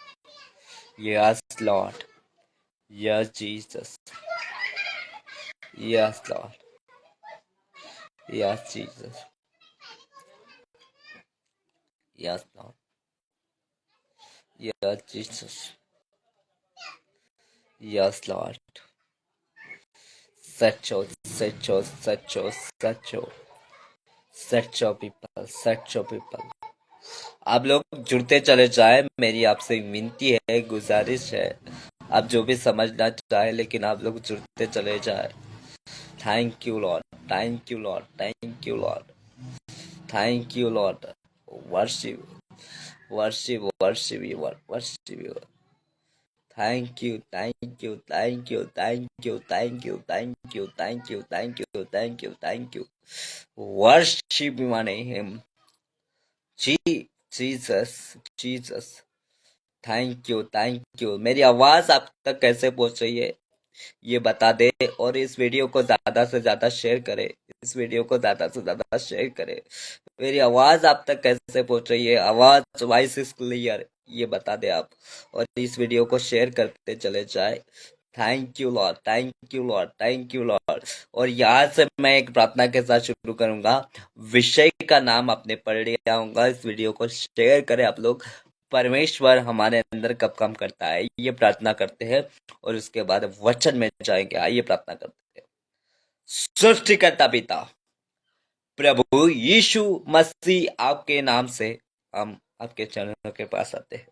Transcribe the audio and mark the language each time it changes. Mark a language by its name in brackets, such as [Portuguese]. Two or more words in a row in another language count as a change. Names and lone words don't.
[English] Yes Lord, yes Jesus, yes Lord, yes Jesus, yes Lord, yes Jesus, yes Lord. सचो, सचो, सचो, सचो, सचो पीपल, सचो पीपल। [Hindi] आप लोग जुड़ते चले जाए। मेरी आपसे विनती है, गुजारिश है। आप जो भी समझना चाहे, लेकिन आप लोग जुड़ते चले जाए। [English] Thank you Lord, thank you Lord, thank you Lord, thank you Lord. Worship, worship, worship you, worship you. Thank you, thank you, thank you, thank you, thank you, thank you, thank you, thank you, thank you, thank you. Worship my name. Jesus, Jesus. Thank you, thank you. [Hindi] मेरी आवाज आप तक कैसे पहुंच रही है ये बता दे, और इस वीडियो को ज्यादा से ज्यादा शेयर करे। इस वीडियो को ज्यादा से ज्यादा शेयर करे। मेरी आवाज आप तक कैसे पहुंच रही है? आवाज, [English] voice is clear, [Hindi] ये बता दे आप, और इस वीडियो को शेयर करते चले जाए। [English] Thank you Lord, thank you Lord, thank you Lord. [Hindi] और यहाँ से मैं एक प्रार्थना के साथ शुरू करूंगा। विषय का नाम आपने पढ़ लिया होगा। इस वीडियो को शेयर करें आप लोग। परमेश्वर हमारे अंदर कब काम करता है, ये प्रार्थना करते हैं, और उसके बाद वचन में जाएंगे। आइए प्रार्थना करते हैं। सृष्टिकर्ता पिता प्रभु यीशु मसीह, आपके नाम से हम आपके चरणों के पास आते हैं।